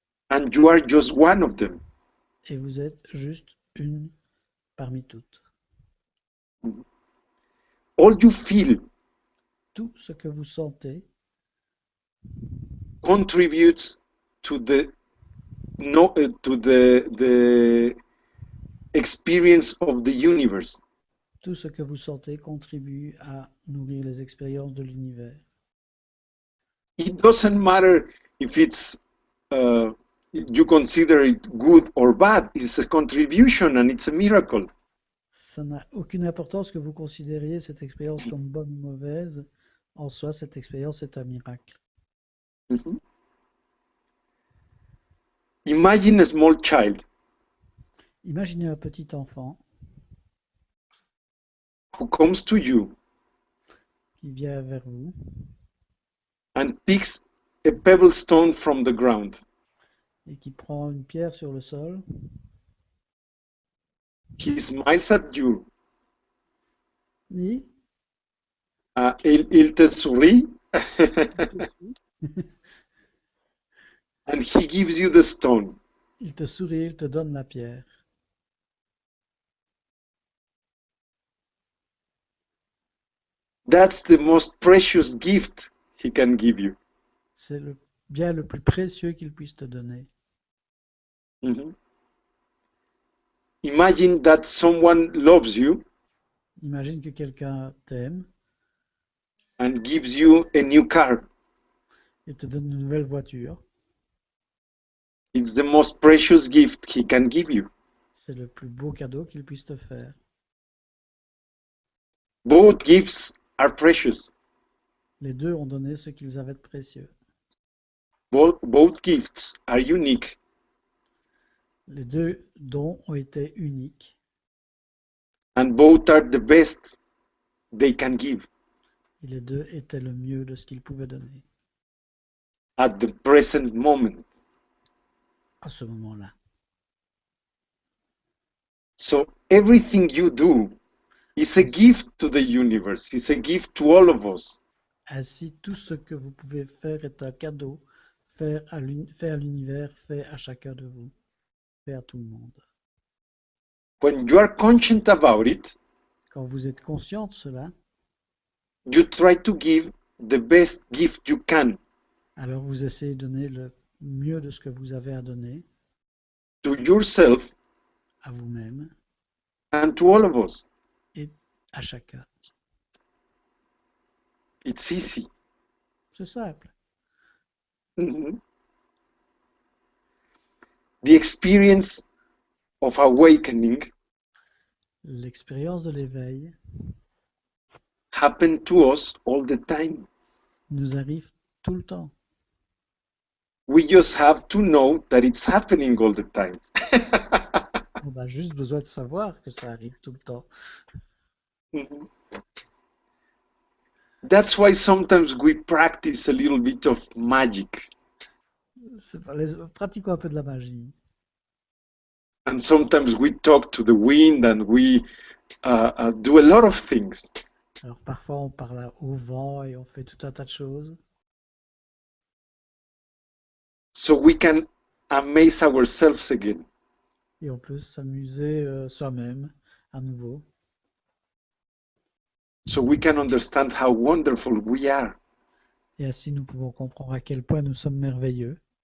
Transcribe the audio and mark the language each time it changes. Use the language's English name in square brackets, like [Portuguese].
[English] and you are just one of them. [French] et vous êtes juste une parmi toutes. [English] All you feel [French] Tout ce que vous sentez [English] contributes to the the experience of the universe. [French] Tout ce que vous sentez contribue à nourrir les expériences de l'univers. [English] It doesn't matter if it's you consider it good or bad. It's a contribution and it's a miracle. [French] Ça n'a aucune importance que vous considériez cette expérience comme bonne ou mauvaise. En soi, cette expérience est un miracle. [English] Mhm. Imagine a small child [French] Imaginez un petit enfant [English] who comes to you [French] qui vient vers vous [English] and picks a pebble stone from the ground. [French] et qui prend une pierre sur le sol. [English] He smiles at you. [French] Oui. Il te sourit [English] and he gives you the stone. [French] Il te sourit, il te donne la pierre. [English] That's the most precious gift he can give you. [French] C'est le bien le plus précieux qu'il puisse te donner. Mhm. [English] Imagine that someone loves you [French] Imagine que quelqu'un t'aime [English] and gives you a new car. [French] et te donne une nouvelle voiture. [English] It's the most precious gift he can give you. [French] C'est le plus beau cadeau qu'il puisse te faire. [English] Both gifts are precious. [French] Les deux ont donné ce qu'ils avaient de précieux. [English] Both gifts are unique. [French] Les deux dons ont été uniques [English] And both are the best they can give [French] et les deux étaient le mieux de ce qu'ils pouvaient donner [English] at the present moment. [French] à ce moment-là. [English] So everything you do is a gift to the universe, it's a gift to all of us. [French] Ainsi, tout ce que vous pouvez faire est un cadeau fait à l'univers, fait à chacun de vous, fait à tout le monde. [English] When you are conscious about it, [French] Quand vous êtes conscient de cela, [English] you try to give the best gift you can [French] alors vous essayez de donner le mieux de ce que vous avez à donner [English] to yourself [French] à vous-même [English] and to all of us. [French] et à chacun. [English] It's easy. [French] C'est simple. Mhm. [English] The experience of awakening [French] L'expérience de l'éveil [English] happened to us all the time. [French] nous arrive tout le temps. [English] We just have to know that it's happening all the time. [French] On a juste besoin de savoir que ça arrive tout le temps. Mhm. [English] That's why sometimes we practice a little bit of magic, [French] Pratiquons un peu de la magie. [English] and sometimes we talk to the wind, and we do a lot of things. [French] Alors parfois on parle au vent et on fait tout un tas de choses. [English] So we can amaze ourselves again. [French] Et on peut s'amuser soi-même à nouveau. [English] So we can understand how wonderful we are. [French] Et ainsi nous pouvons comprendre à quel point nous sommes merveilleux.